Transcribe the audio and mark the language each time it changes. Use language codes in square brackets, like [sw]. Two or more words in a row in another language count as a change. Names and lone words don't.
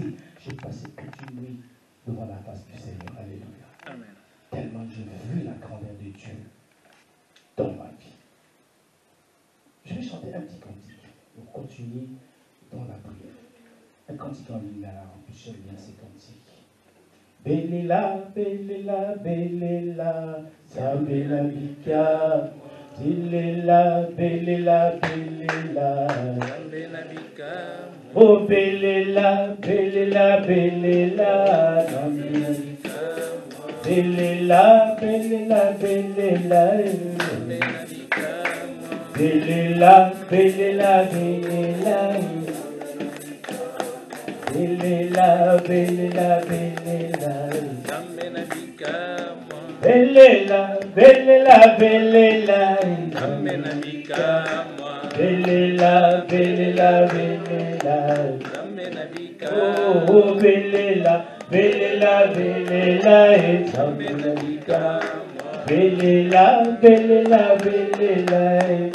[fr] J'ai passé toute une nuit devant la face du Seigneur. Alléluia. Amen. Tellement j'ai vu la grandeur de Dieu dans ma vie. Je vais chanter un petit cantique pour continuer dans la prière. Un cantique en lingala, en plus j'aime bien ces cantiques. [ln] Belela, belela, belela, sabela bika. Belela, belela, belela, sabela bika. Oh belela, belela, belela, sabela bika. Belela, belela, belela, sabela bika. Belela, belela, belela. Belela, belela, belela, belela, belela, belela, belela, belela, belela, oh belela, belela, belela, belela, belela, belela.